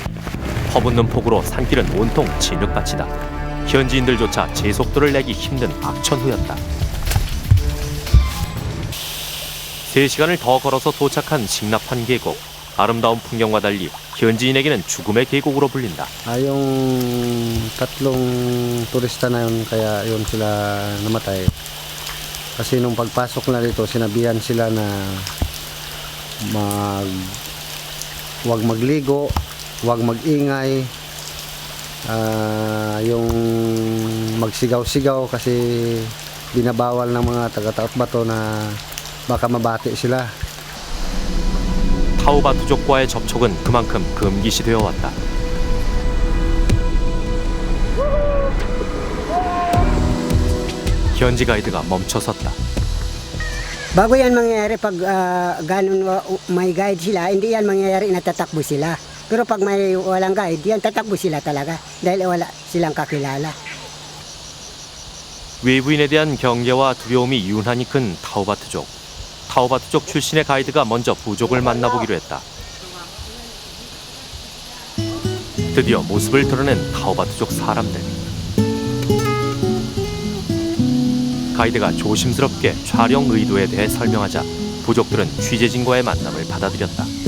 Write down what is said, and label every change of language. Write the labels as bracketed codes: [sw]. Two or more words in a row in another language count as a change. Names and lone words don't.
[ko] 퍼붓는 폭우로 산길은 온통 진흙밭이다. 현지인들조차 제속도를 내기 힘든 악천후였다. 3시간을 더 걸어서 도착한 싱나판 계곡. 아름다운 풍경과 달리 현지인에게는 죽음의 계곡으로 불린다. [tl] Yung tatlong turista na yun, kaya yun sila namatay. Kasi nung pagpasok na dito, sinabihan sila na huwag magligo, huwag magingay, yung magsigaw-sigaw kasi binabawal ng mga taga-taot bato na baka mabati sila. [ko] 타우바투족과의 접촉은 그만큼 금기시되어 왔다. 현지 가이드가 멈춰섰다. [tl] Bago yan mangyayari pag ganun may guide sila, hindi yan mangyayari na tatakbo sila. Pero pag may walang guide, yan tatakbo sila talaga dahil wala silang kakilala. [ko] 외부인에 대한 경계와 두려움이 유난히 큰 타우바투족. 타우바투족 출신의 가이드가 먼저 부족을 만나보기로 했다. 드디어 모습을 드러낸 타우바투족 사람들. 가이드가 조심스럽게 촬영 의도에 대해 설명하자 부족들은 취재진과의 만남을 받아들였다.